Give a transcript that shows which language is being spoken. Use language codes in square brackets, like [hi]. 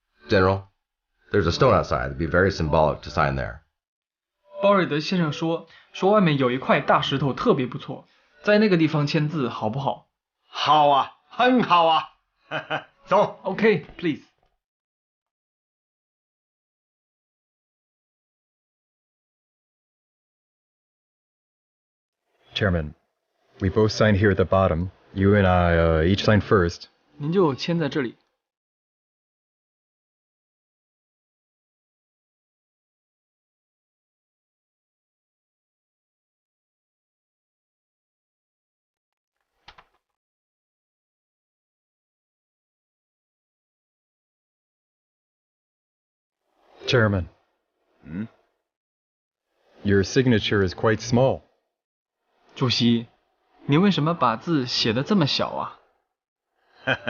[en] General, there's a stone outside. It'd be very symbolic to sign there. [zh] 鲍瑞德先生说外面有一块大石头特别不错，在那个地方签字好不好？好啊，很好啊。走。 [en] Okay, please. Chairman, we both sign here at the bottom. You and I each sign first. [zh] 您就签在这里。 [en] Chairman. Your signature is quite small. [zh] 主席，您为什么把字写得这么小啊？